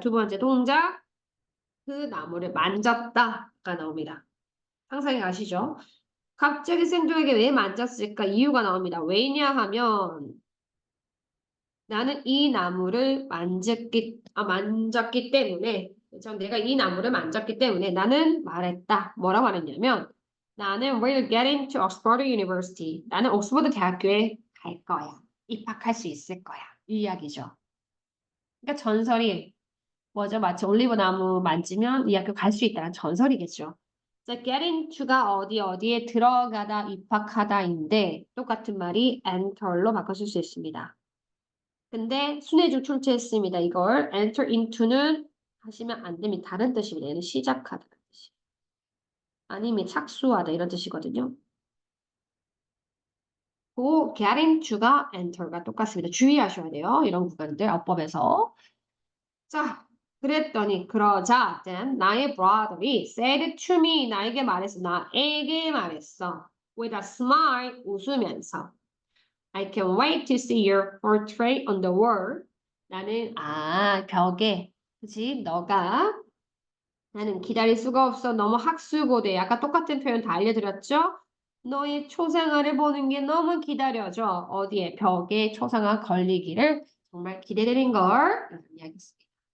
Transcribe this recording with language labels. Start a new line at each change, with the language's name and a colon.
Korean: 두 번째 동작 그 나무를 만졌다가 나옵니다. 상상이 가시죠? 갑자기 생도에게 왜 만졌을까? 이유가 나옵니다. 왜냐하면 나는 이 나무를 만졌기 때문에 그래서 내가 이 나무를 만졌기 때문에 나는 말했다.
English: 뭐라고 말했냐면
Korean: 나는
English: will get into Oxford University.
Korean: 나는 옥스퍼드 대학교에 갈 거야. 입학할 수 있을 거야. 이 이야기죠. 그러니까 전설이 뭐죠? 마치 올리브 나무 만지면 이 학교 갈 수 있다는 전설이겠죠. 자, get into가 어디에 들어가다, 입학하다인데 똑같은 말이 enter로 바꿔줄 수 있습니다. 근데 순회중 출제했습니다. 이걸 enter into는 하시면 안 됩니다. 다른 뜻입니다. 얘는 시작하다 뜻이. 아니면 착수하다 이런 뜻이거든요. 그 get into가 enter가 똑같습니다. 주의하셔야 돼요. 이런 구간들 어법에서. 자, 그랬더니 그러자 then 나의 brother이
English: said to me
Korean: 나에게 말했어. 나에게 말했어.
English: with a smile
Korean: 웃으면서
English: I can wait to see your portrait on the wall.
Korean: 나는 벽에 그치 나는 기다릴 수가 없어. 너무 학수고대. 아까 똑같은 표현 다 알려드렸죠? 너의 초상화를 보는 게 너무 기다려져. 어디에 벽에 초상화 걸리기를 정말 기대되는 걸 이야기했습니다.